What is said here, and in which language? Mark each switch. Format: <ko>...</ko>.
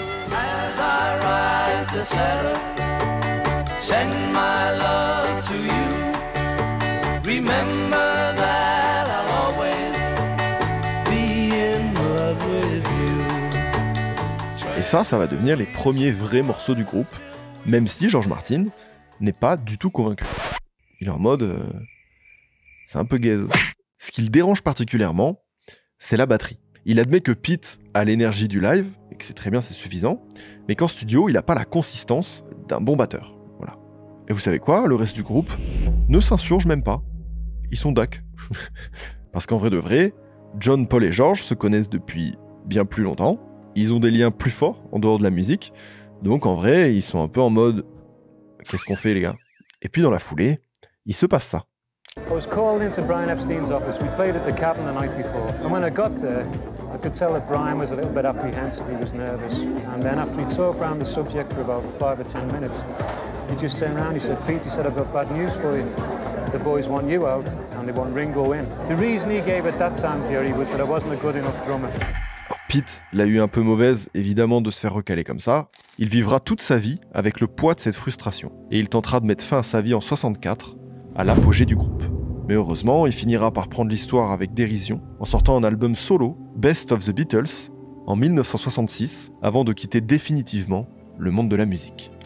<en>As I write this letter, send my love to you. Remember that I'll always be in love with you.</en> <fr>Et ça va devenir les premiers vrais morceaux du groupe, même si George Martin n'est pas du tout convaincu. Il est en mode... c'est un peu gaze. Ce qui le dérange particulièrement, c'est la batterie. Il admet que Pete a l'énergie du live, et que c'est très bien, c'est suffisant, mais qu'en studio, il n'a pas la consistance d'un bon batteur. Voilà. Et vous savez quoi? Le reste du groupe ne s'insurge même pas. Ils sont dac. Parce qu'en vrai de vrai, John, Paul et George se connaissent depuis bien plus longtemps. Ils ont des liens plus forts en dehors de la musique. Donc en vrai, ils sont un peu en mode « Qu'est-ce qu'on fait les gars ?» Et puis dans la foulée, il se passe ça.</fr> <en>I was called into Brian Epstein's office. We played at the Cavern the night before. And when I got there, I could tell that Brian was a little bit apprehensive, he was nervous. And then after he talked around the subject for about 5 or 10 minutes, he just turned around, he said, Pete, he said, I've got bad news for you. The boys want you out, and they want Ringo in. The reason he gave at that time, Jerry, was that I wasn't a good enough drummer.</en> <fr>Pete l'a eu un peu mauvaise, évidemment, de se faire recaler comme ça. Il vivra toute sa vie avec le poids de cette frustration. Et il tentera de mettre fin à sa vie en 64, à l'apogée du groupe. Mais heureusement, il finira par prendre l'histoire avec dérision, en sortant un album solo, Best of the Beatles, en 1966, avant de quitter définitivement le monde de la musique.</fr>